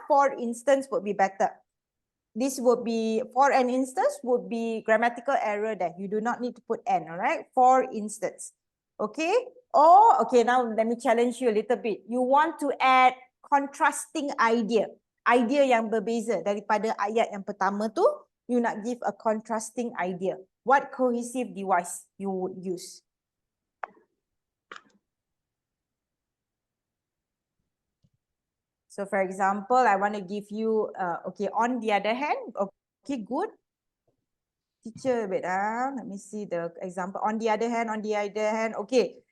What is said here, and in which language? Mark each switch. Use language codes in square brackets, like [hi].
[en] For instance would be better. This would be, for an instance would be grammatical error there. You do not need to put N, all right? For instance. Okay? Or, okay, now let me challenge you a little bit. You want to add contrasting idea. [ms] Idea yang berbeza daripada ayat yang pertama tu, you nak [en] give a contrasting idea. What cohesive device you would use? So for example, I want to give you, okay, on the other hand, okay, good. Teacher, wait, let me see the example. On the other hand, okay.